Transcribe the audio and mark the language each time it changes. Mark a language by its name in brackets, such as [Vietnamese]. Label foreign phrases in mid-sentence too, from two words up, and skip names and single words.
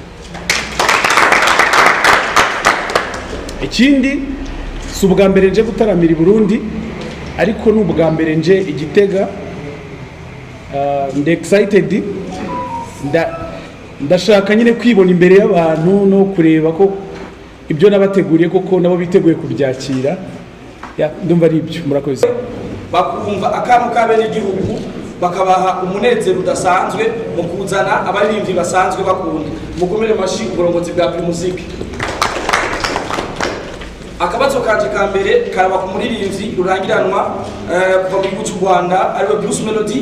[Kinyarwanda] Ikindi si ubwa mbere nje gutaramira i Burundi ariko ni ubwa mbere nje i Gitega. Ndi excited, ndashaka nyine kwibona imbere y'abantu no kureba ko ibyo nabateguriye koko nabo biteguye kubyakira. Ndumva ari ibyo. Murakoze. [Rundi] Bakumva akantu kabene igihugu bakabaha umunezero udasanzwe mu kuzana abaririmbyi basanzwe bakunda. Mukomere mashi uburongozi bwa Primusic. Akabazo kanje ka mbere karaba ku muririmbyi rurangiranwa kuva mu gihugu cy'u Rwanda ariwe Bruce Melody.